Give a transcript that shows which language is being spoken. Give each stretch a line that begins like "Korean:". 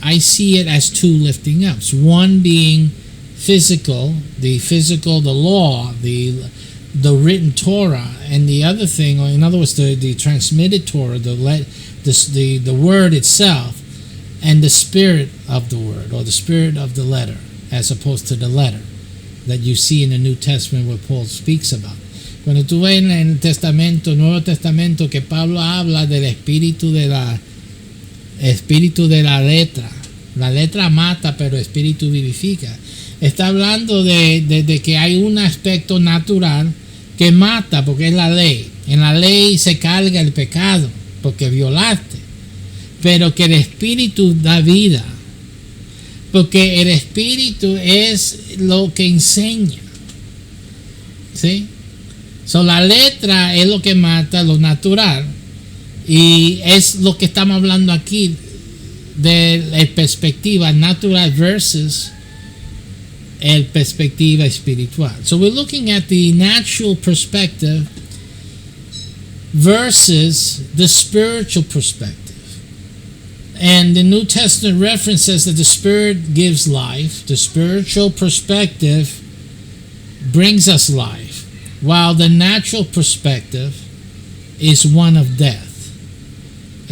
English: I see it as two lifting ups. One being physical, the law, the written Torah, and the other thing, or in other words, the transmitted Torah, the word itself, and the spirit of the word, or the spirit of the letter, as opposed to the letter that you see in the New Testament where Paul speaks about.
Spanish: Cuando tú ves en el Nuevo Testamento, que Pablo habla del espíritu de la letra. La letra mata, pero el espíritu vivifica. Está hablando de que hay un aspecto natural que mata, porque es la ley. En la ley se carga el pecado, porque violaste. Pero que el espíritu da vida, porque el espíritu es lo que enseña. ¿Sí? So, la letra es lo que mata, lo natural, y es lo que estamos hablando aquí de la perspectiva natural versus el perspectiva espiritual.
English: So we're looking at the natural perspective versus the spiritual perspective. And the New Testament reference says that the Spirit gives life. The spiritual perspective brings us life, while the natural perspective is one of death.